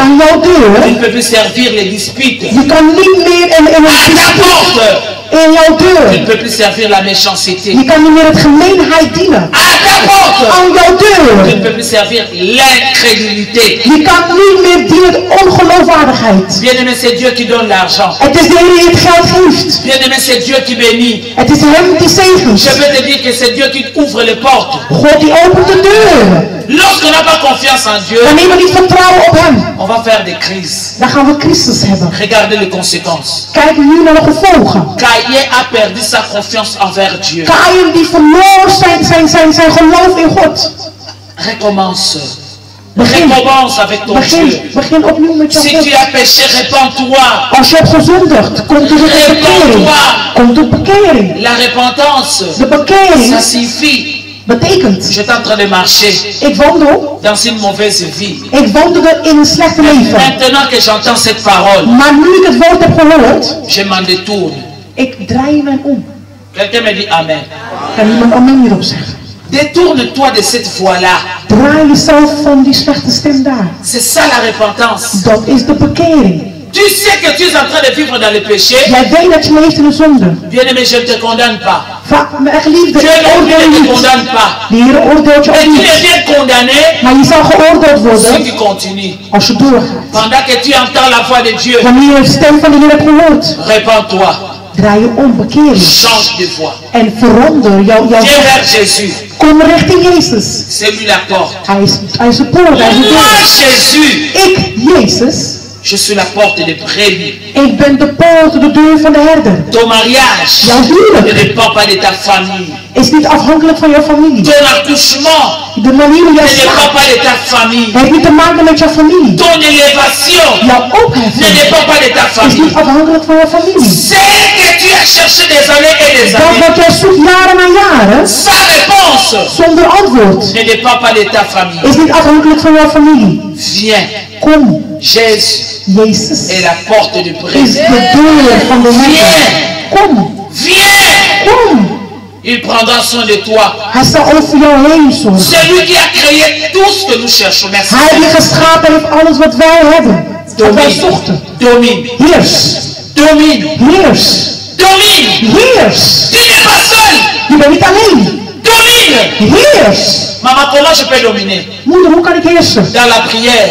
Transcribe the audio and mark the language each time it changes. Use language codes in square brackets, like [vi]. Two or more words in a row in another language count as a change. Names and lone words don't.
[nl] Aan jouw [fr] tu [nl] deur. [fr] ne peux plus servir les disputes. [nl] Je kan niet meer in [fr] À [nl] een [fr] ta porte, [nl] in jouw [fr] tu ne [nl] deur. [fr] peux plus servir la méchanceté. [nl] Je kan niet meer het gemeenheid dienen. [fr] À ta porte, [nl] Aan jouw [fr] tu ne [nl] deur. [fr] peux plus servir l'incrédulité. [nl] Je kan niet meer dienen de ongeloofwaardigheid. [fr] Bien-aimé, c'est Dieu qui donne l'argent. [nl] Het is de Heer die het geld geeft. [fr] Bien-aimé, c'est Dieu qui bénit. [nl] Het is hem die zegent. [fr] Je peux te dire que c'est Dieu qui ouvre les portes. [nl] God die opent de deur. [fr] Lorsqu'on n'a pas confiance en Dieu, [nl] Wanneer we niet vertrouwen op hem, [fr] on va faire des crises. [nl] dan gaan we crisis hebben. [fr] Regardez les conséquences. [nl] Kijk nu naar de gevolgen. [fr] Caïn a perdu sa confiance envers Dieu. [nl] Kaïn die verloor zijn geloof in God. [fr] Recommence. [nl] Begin, [fr] Recommence avec ton Dieu. [nl] begin opnieuw met je [fr] Si [nl] God. [fr] tu as péché, répands-toi. [nl] Als je hebt gezondigd, komt er een bekering. Komt er bekering. [fr] La repentance, [nl] De bekering [fr] ça signifie, [nl] betekent, [fr] j'étais en train de marcher [nl] ik wandel, [fr] dans une mauvaise vie. [nl] ik wandelde in een slechte leven. [fr] Maintenant que j'entends cette parole, [nl] Maar nu ik het woord heb gehoord, [fr] je m'en détourne. [nl] ik draai mij om. [fr] Quelqu'un me dit Amen. [nl] Kan iemand amen hierop zeggen? [fr] Détourne-toi de cette voie-là. [nl] Draai jezelf van die slechte stem daar. [fr] C'est ça la repentance. [nl] Dat is de bekering. [fr] Tu sais que tu es en train de vivre dans le péché. [nl] Jij weet dat je leeft in de zonde. [fr] Bien-aimé, je ne te condamne pas. [nl] Mijn geliefde, [fr] Dieu [nl] ik [fr] non plus [nl] oordeel [fr] ne [nl] je [fr] te [nl] niet. [fr] condamne pas. [nl] De Heer oordeelt je [fr] Mais [nl] ook [fr] tu [nl] niet. [fr] deviens condamné [nl] Maar je zal geoordeeld [fr] si [nl] worden [fr] tu continues. [nl] als je doorgaat. [fr] Pendant que tu entends la voix de Dieu, [nl] Wanneer je de stem van de Heer hebt gehoord, [fr] répands-toi. [nl] draai je om, bekeer je. [fr] Change de voie. [nl] En verander jouw [fr] Viens [nl] weg. [fr] vers Jésus. [nl] Kom richting Jezus. [fr] C'est lui la porte. [nl] Hij is de poort, hij is de [fr] Moi, [nl] deur. [fr] Jésus, [nl] Ik, Jezus, [fr] je suis la porte des brebis. [nl] ik ben de poort, de deur van de herder. [fr] Ton mariage [nl] Jouw [fr] ne [nl] huwelijk [fr] dépend pas de ta famille. [nl] is niet afhankelijk van jouw familie. [fr] Ton accouchement [nl] De manier hoe jij [fr] ne dépend [nl] slaat [fr] pas de ta famille. [nl] heeft niet te maken met jouw familie. [fr] Ton élévation [nl] Jouw [fr] ne [nl] opheffing [fr] dépend pas de ta [nl] is [fr] famille. [nl] niet afhankelijk van jouw familie. [fr] C'est que tu as cherché des années et des [nl] Dat [fr] années. [nl] wat jij zoekt jaren na jaren, [fr] Sa réponse [nl] zonder antwoord, [fr] ne dépend pas de ta famille. [nl] is niet afhankelijk van jouw familie. [fr] Viens. [nl] Kom, [fr] Jésus [nl] Jezus [fr] est la porte de [nl] is [fr] brebis. [nl] de deur van de herder. Kom, [fr] Viens. [nl] kom. [fr] Il prendra soin de toi. [nl] Hij zal over jou heen zorgen. [fr] C'est lui qui a créé tout ce que nous cherchons. Merci. [nl] Hij die geschapen heeft alles wat wij hebben. Wat wij [fr] Domine. [nl] zochten. [fr] Domine. [nl] Heers, [fr] Domine. [nl] heers, [fr] Domine. [nl] heers. [fr] Tu n'es pas seul. [nl] Je bent niet alleen. [fr] Domine. [nl] Heers. [fr] Maman, comment je peux dominer? [nl] Moeder, hoe kan ik heersen? [fr] Dans la prière,